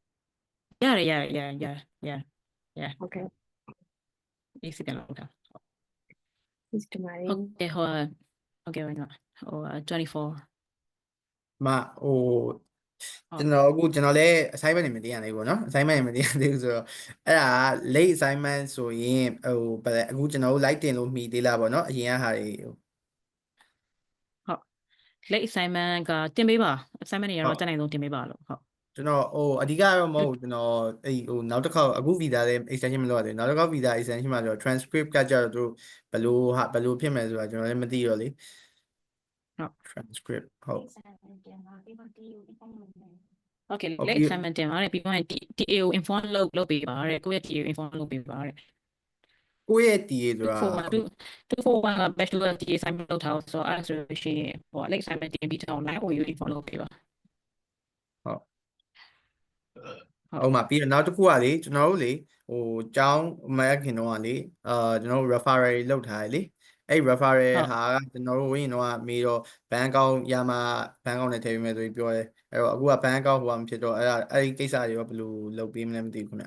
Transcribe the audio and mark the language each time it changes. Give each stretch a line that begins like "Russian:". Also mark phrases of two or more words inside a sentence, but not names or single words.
Burmese: ရတယ် ဟုတ်ကဲ့ ဒီစပြန်လုပ်တာ ဟုတ်ကဲ့ ဟုတ်ကဲ့24 ကျွန်တော်လည်း assignment တွေမတင်ရသေးဘူးပေါ့နော် assignment တွေမတင်ရသေးဘူးဆိုတော့အဲ့ဒါ
English: late assignment
Burmese: ဆိုရင်အခုကျွန်တော်တို့ like တင်လို့မှီသေးလားပေါ့နော်အရင်ကဟာတွေ ဟုတ်
English: late assignment
Burmese: ကတင်ပေးပါ assignment တွေကတော့တက်နိုင်ဆုံးတင်ပေးပါလို့ဟုတ် ကျွန်တော်အဓိကတော့မဟုတ်ကျွန်တော်နောက်တစ်ခေါက်အခု visa လည်း extension မလုပ်ရသေးဘူးနောက်တစ်ခေါက်
English: visa extension
Burmese: မှာဆိုတော့ transcript ကကြတော့သူဘယ်လိုဖြစ်မယ်ဆိုတာကျွန်တော်လည်းမသိတော့လေtranscript ဟုတ် Okay, late assignment တင်ပါတယ်ပြီးတော့ TA ကို inform လုပ်ပေးပါတဲ့ကိုယ့်ရဲ့ TA ကို inform လုပ်ပေးပါတဲ့ ကိုယ့်ရဲ့ TA ဆိုတာ 241က
English: bachelor TA assignment
Burmese: လုပ်ထားဆိုတော့အဲ့ဆိုရှင်
English: late assignment
Burmese: တင်ပြီးတော့ line ကို inform လုပ်ပေးပါ ဟုတ်မှာပြီးတော့နောက်တစ်ခုကလေကျွန်တော်တို့လေကျောင်းမရခင်တော့ကလေကျွန်တော်တို့ referral လုပ်ထားတယ်လေအဲ့ referral ဟာကကျွန်တော်တို့ဝင်တော့မေးတော့
English: bank account
Burmese: ရမှာ
English: bank account
Burmese: နဲ့ထည့်ပေးမယ်ဆိုပြီးပြောတယ်အဲ့တော့အခုက
English: bank account
Burmese: ဟိုမဖြစ်တော့အဲ့ဒီကိစ္စတွေရောဘယ်လိုလုပ်ပေးမလဲမသိဘူးခင်ဗျ